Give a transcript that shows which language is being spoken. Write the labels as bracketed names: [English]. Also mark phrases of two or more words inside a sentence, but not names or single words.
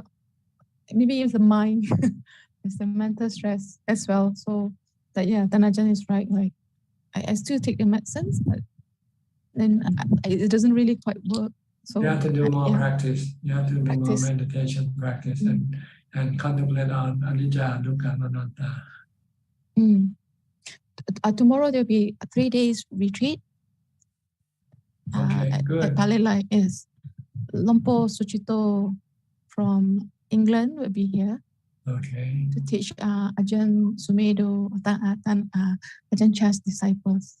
[English] Maybe it's the mind, it's the mental stress as well. So that Tanajan is right. Like I still take the medicines, but then it doesn't really quite work. So you have to do more practice. You have to do more meditation practice and contemplate on [Pali] anicca, dukkha, anatta. [English] Tomorrow there'll be a 3 days retreat. Okay, good. At Palelai is Lompo Suchito from England will be here. Okay. To teach Ajaan Sumedo, Ajaan Chah's disciples.